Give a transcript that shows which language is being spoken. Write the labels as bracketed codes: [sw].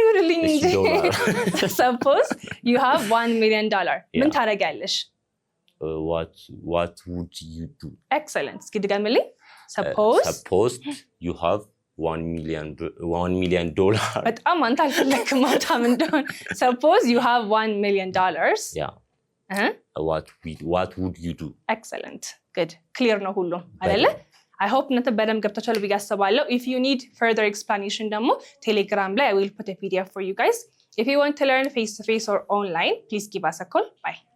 [am] ይሁንልኝ እንጂ። [en] suppose you have $1 million. [am] ምን ታደርጊያለሽ? [en] what would you do? Excellent. [am] እስኪ ድገምልኝ። [en] suppose you have $1 million. [am] በጣም አንተ አልፈለክም ማውጣም እንደሆነ። [en] suppose you have $1 million. Yeah. What would you do? Excellent. Good. [am] Clear ነው ሁሉም አይደለ? [en] I hope [am] እናንተ በደንብ ገብታችኋል ብዬ አስባለሁ። [en] If you need further explanation ደግሞ Telegram ላይ I will put a PDF for you guys. If you want to learn face to face or online, please give us a call. Bye.